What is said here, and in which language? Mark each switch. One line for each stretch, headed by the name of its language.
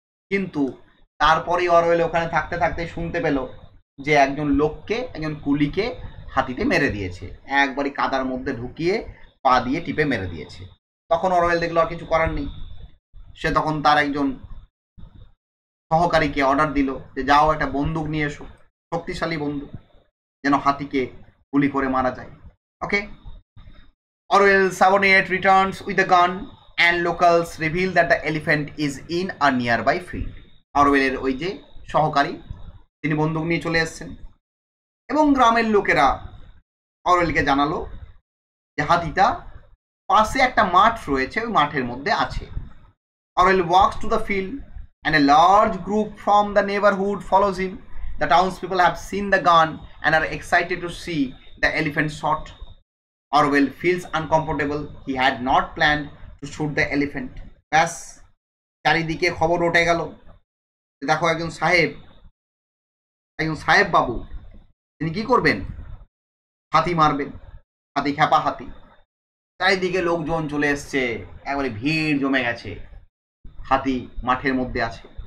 Bangla: কিন্তু তারপরেই অরওয়েল ওখানে থাকতে থাকতে শুনতে পেল যে একজন লোককে, একজন কুলিকে হাতিতে মেরে দিয়েছে, একবারই কাদার মধ্যে ঢুকিয়ে পা দিয়ে টিপে মেরে দিয়েছে। তখন অরওয়েল দেখলো আর কিছু করার নেই, সে তখন তার একজন সহকারীকে অর্ডার দিল যে যাও একটা বন্দুক নিয়ে এসো, শক্তিশালী বন্দুক, যেন হাতিকে গুলি করে মারা যায়।
English: Okay, Orwell's subordinate returns with a gun and locals reveal that the elephant is in a nearby field.
Bangla: অরওয়েলের ওই যে সহকারী, তিনি বন্দুক নিয়ে চলে এসেছেন, এবং গ্রামের লোকেরা অরওয়েলকে জানালো যে হাতিটা পাশে একটা মাঠ রয়েছে, ওই মাঠের মধ্যে আছে।
English: Orwell walks to the field and a large group from the neighborhood follows him. The townspeople have seen the gun and are excited to see the elephant shot. Orwell feels uncomfortable. He had not planned to shoot the elephant.
Bangla: ব্যাস চারিদিকে খবর উঠে গেল, দেখো একজন সাহেব বাবু তিনি কি করবেন, হাতি মারবেন, হাতি খ্যাপা হাতি। চারিদিকে লোকজন চলে এসছে, একবারে ভিড় জমে গেছে, হাতি মাঠের মধ্যে আছে।